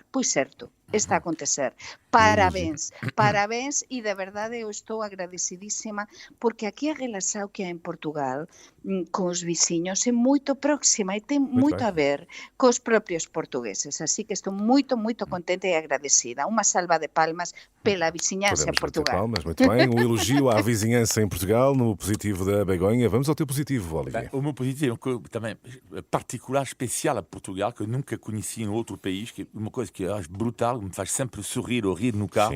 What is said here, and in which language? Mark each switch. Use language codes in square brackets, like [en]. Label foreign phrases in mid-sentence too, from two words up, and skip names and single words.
[gl] Pois certo, está a acontecer. Parabéns e de verdade eu estou agradecidísima porque aquí a relación que hai en Portugal con os veciños é moito próxima e ten moito a ver cos propios portugueses, así que estou moito contente e agradecida. [pt] Unha salva de palmas pela vizinhança em Portugal. Palmas, muito bem. Um elogio à vizinhança em Portugal, no positivo da Begonha. Vamos ao teu positivo, Olivier. O meu positivo é também particular, especial a Portugal, que eu nunca conheci em outro país, que é uma coisa que eu acho brutal, me faz sempre sorrir ou rir no carro.